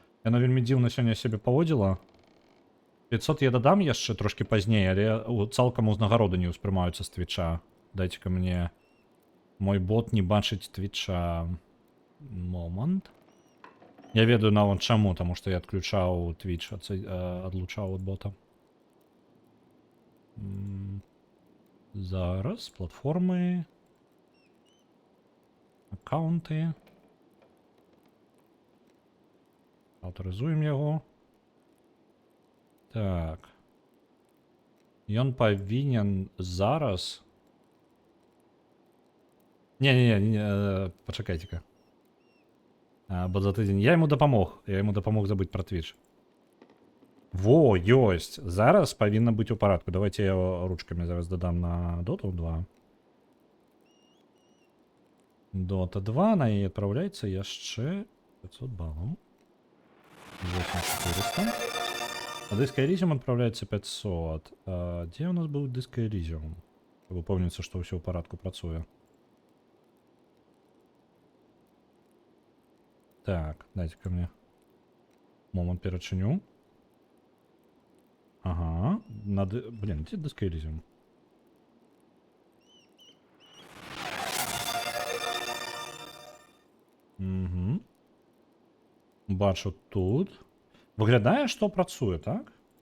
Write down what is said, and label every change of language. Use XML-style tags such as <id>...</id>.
<be>Яна вельмі дзіўна сёння сябе паводзіла. 500 я дадам яшчэ трошки пазней, але цалкам узнагароды не ўспрымаюцца з твіча. Дайце-ка мне... Мой бот не бачыць твіча. Момант. Я ведаю нават чаму, таму што я адключаў твіч, адлучаў ад бота. Зараз, платформы, аккаунты. Аўтарызуем яго. Так. Ён павінен зараз... Не, пачакайце-ка. Бо за тыдзень. Я яму дапамог забыць пра твіч. Во, ёсць. Зараз павінна быць у парадку.</be> <ru>Давайте</ru> <be>я ручкамі зараз дадам на Dota 2. Dota 2, на яе адпраўляецца яшчэ 500 балаў. 8400. А дыск Elysium адпраўляецца 500. Дзе у нас быў дыск Elysium? Каб упэўніцца, што ўсё ў парадку працуе. Так,</be> <ru>дайте-ка</ru> <be>мне момент перачыню.</be> <ru>Ага, надо... Блин, где диск Elysium?</ru> <be>Угу. Бачу тут. Выглядае, што працуе, так?</be>